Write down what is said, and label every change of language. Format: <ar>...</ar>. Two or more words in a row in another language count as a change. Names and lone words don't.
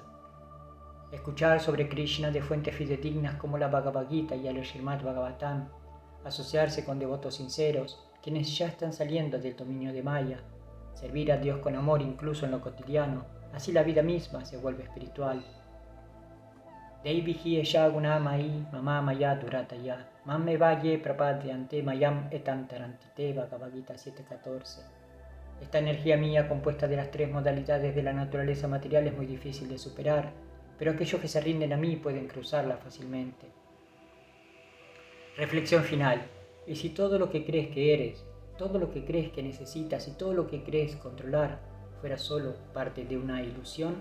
<es>Escuchar sobre Krishna de fuentes fidedignas como la Bhagavad Gita y el Srimad Bhagavatam. Asociarse con devotos sinceros, quienes ya están saliendo del dominio de Maya. Servir a Dios con amor incluso en lo cotidiano, así la vida misma se vuelve espiritual.</es> <sa>Devi esha gunamai mama maya durataya mamme vaye prapadyante mayam etantarantite.</sa> <es>Bhagavad Gita 7:14. Esta energía mía, compuesta de las tres modalidades de la naturaleza material, es muy difícil de superar, pero aquellos que se rinden a mí pueden cruzarla fácilmente. Reflexión final. ¿Y si todo lo que crees que eres, todo lo que crees que necesitas y todo lo que crees controlar fuera solo parte de una ilusión?</es>